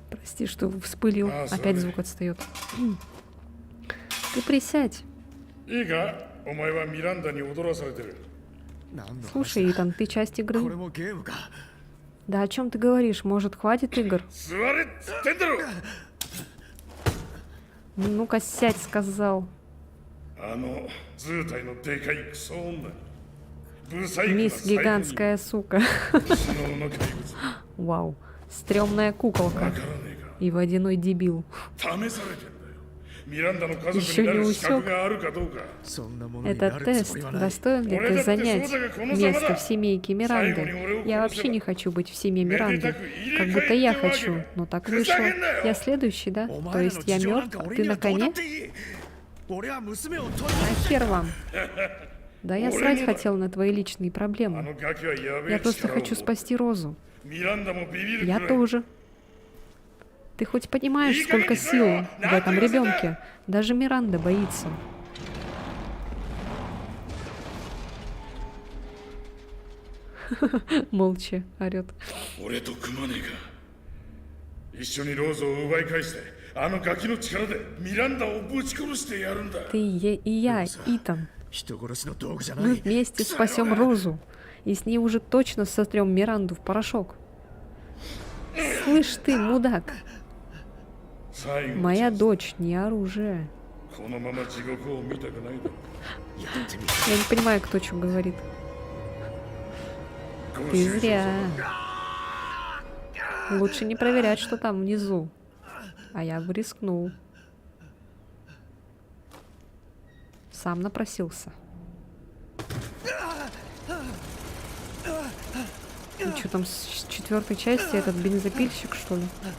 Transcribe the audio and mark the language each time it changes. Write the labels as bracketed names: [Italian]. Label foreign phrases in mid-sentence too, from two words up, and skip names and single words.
[Russian] Прости, что вспылил. Опять звук отстает. Ты присядь. [Japanese] いいかお前はミランダに踊らされてる [Russian] Слушай, Итан, ты часть [Japanese] これ [Russian] игры. [Japanese] もゲームか [Russian] Да о чем ты говоришь? Может, хватит игр? [Japanese] 座れっつってんだろ [Russian] Ну-ка, сядь, сказал. [Japanese] あの図体のでかいクソ女ブサイクな [Russian] Мисс гигантская сука. [Japanese] 最後の怪物 [Russian] Вау. Стрёмная [Japanese] わ [Russian] куколка. [Japanese] からねえ [Russian] И водяной дебил. [Japanese] か試されてんだよミランダの家一緒に族になる資格 [Russian] усек. [Japanese] があるかどうかそんなものにな [Russian] Это [Japanese] るつ [Russian] тест. [Japanese] もりはない [Russian] Достоин ли ты занять место в семейке Миранды? Я вообще не хочу быть в семье Миранды. Как будто я хочу. Но так вышло. Я следующий, да? [Japanese] お [Russian] То [Japanese] 前ら [Russian] есть [Japanese] の [Russian] я [Japanese] 事情なん [Russian] мертв, [Japanese] か [Russian] а [Japanese] 俺 [Russian] ты [Japanese] に [Russian] на [Japanese] はどうだ [Russian] коне? [Japanese] っていい俺は娘を取り [Russian] Нахер вам? Да я срать хотел на твои личные [Japanese] あ [Russian] проблемы. [Japanese] のガキはやべえ [Russian] Я просто [Japanese] 力を [Russian] хочу спасти Розу. [Japanese] ミランダもビビる [Russian] Я [Japanese] くらい [Russian] тоже. Ты хоть понимаешь, сколько сил в этом ребенке? Даже Миранда боится. Молча орет. [Japanese] 俺と組まねえか一緒にローズを奪い返してあのガキの力でミランダをぶち殺してやるんだ [Russian] Ты и я, Итан. [Japanese] 人殺しの道具じゃな [Russian] Мы [Japanese] い [Russian] вместе спасем Розу. И с ней уже точно сотрем Миранду в порошок. Слышь ты, мудак, [Japanese] 最後の [Russian] моя дочь не оружие. [Japanese] このまま地獄を見たくないだろやってみ [Russian] Я не понимаю, кто что говорит. [Japanese] ご [Russian] Ты [Japanese] 愁傷 [Russian] зря. Лучше не проверять, что там внизу. А я бы рискнул. Сам напросился. И что там с четвертой части этот бензопильщик, что ли?